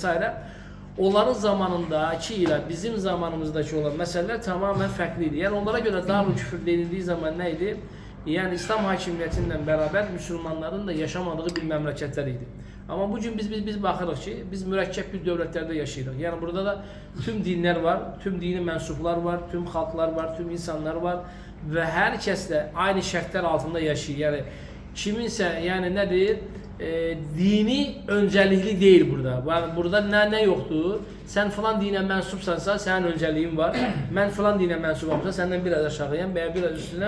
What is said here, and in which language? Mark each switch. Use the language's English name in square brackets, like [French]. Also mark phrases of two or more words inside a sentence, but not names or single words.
[Azerbaijani] Onların zamanındakı ilə bizim zamanımızdakı olan məsələlər tamamən fərqli idi. Yəni onlara görə Darüküfür denildiyi zaman nə idi? Yəni İslam hakimiyyəti ilə bərabər müsəlmanların da yaşamadığı bir məmləkətlər idi. Amma bugün biz baxırıq ki, biz mürəkkəb bir dövlətlərdə yaşayırıq. Yəni burada da tüm dinlər var, tüm dini mənsublar var, tüm xalqlar var, tüm insanlar var və hər kəslə aynı şərtlər altında yaşayır. Yəni kiminsə, yəni nədir? Dini öncəlikli deyil burada. Burada nə yoxdur? Sən filan dinə mənsubsansa, sənin öncəliyin var. Mən filan dinə mənsubamsa, səndən biraz aşağıyam və ya biraz üstünəm.